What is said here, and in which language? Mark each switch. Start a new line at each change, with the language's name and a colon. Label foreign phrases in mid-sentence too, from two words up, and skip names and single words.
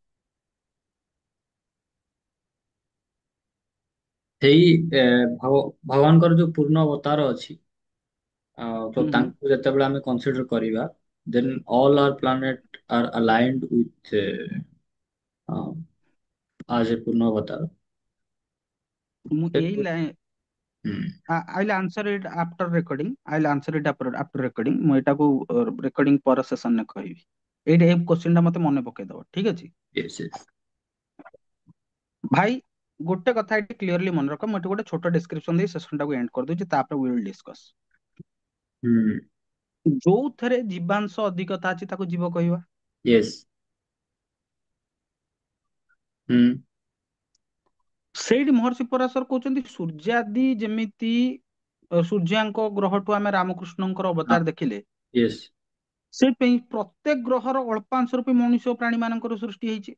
Odia: ସେଇ ଭଗବାନଙ୍କର ଯୋଉ ପୂର୍ଣ୍ଣ ଅବତାର ଅଛି, ତ ହୁଁ ହୁଁ ତାଙ୍କୁ ଯେତେବେଳେ ଆମେ କନସିଡର କରିବା,
English: then all are planet are aligned with as a
Odia: ପୂର୍ଣ୍ଣ ଅବତାର। ମୁଁ ଏଇ ଲାଇନ
English: I'll answer it after recording. I'll answer it after recording.
Odia: ମୁଁ ଏଟାକୁ ରେକର୍ଡିଂ ପର ସେସନରେ କହିବି। ଏଇଟା ଏଇ କ୍ୱେଶ୍ଚିନ୍ ଟା ମତେ ମନେ ପକେଇଦବ, ଠିକ ଅଛି? ଭାଇ ଗୋଟେ କଥା ଏଠି କ୍ଲିୟରଲି ମନେ ରଖ, ମୁଁ ଏଠି ଗୋଟେ ଛୋଟ ଡେସ୍କ୍ରିପସନ ଦେଇ ସେସନଟାକୁ ଏଣ୍ଡ କରିଦଉଛି, ତାପରେ
English: we will discuss।
Odia: ଯୋଉଥିରେ ଜୀବାଂଶ ଅଧିକତା ଅଛି ତାକୁ ଜୀବ କହିବା। ସେଇଠି ମହର୍ଷି ପରାଶର କହୁଛନ୍ତି, ସୂର୍ଯ୍ୟାଦି ଯେମିତି ସୂର୍ଯ୍ୟାଙ୍କ ଗ୍ରହଠୁ ଆମେ ରାମକୃଷ୍ଣଙ୍କର ଅବତାର ଦେଖିଲେ, ସେଇଥିପାଇଁ ପ୍ରତ୍ୟେକ ଗ୍ରହର ଅଳ୍ପାଂଶ ରୂପୀ ମନୁଷ୍ୟ ପ୍ରାଣୀ ମାନଙ୍କର ସୃଷ୍ଟି ହେଇଛି।